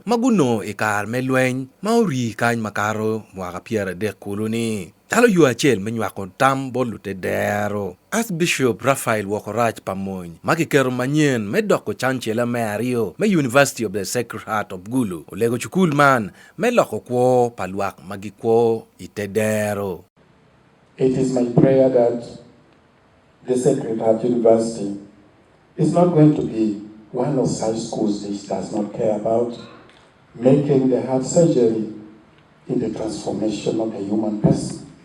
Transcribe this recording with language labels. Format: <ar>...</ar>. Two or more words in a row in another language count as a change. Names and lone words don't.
<ach>maguno ikar me lwen mauri kany makaro mwaka piera de koloni talo yu achel menywa kontam bolute dero Archbishop Raphael Wogorach Pamony makikero manyien me doko Chancellor Mario me University of the Secretariat of Gulu olego chukul man me loko kwo palwak magikwo itedero.</ach> <en>It is my prayer that the Secretariat University is not going to be one of such schools this does not care about making the heart surgery in the transformation of a human person.</en>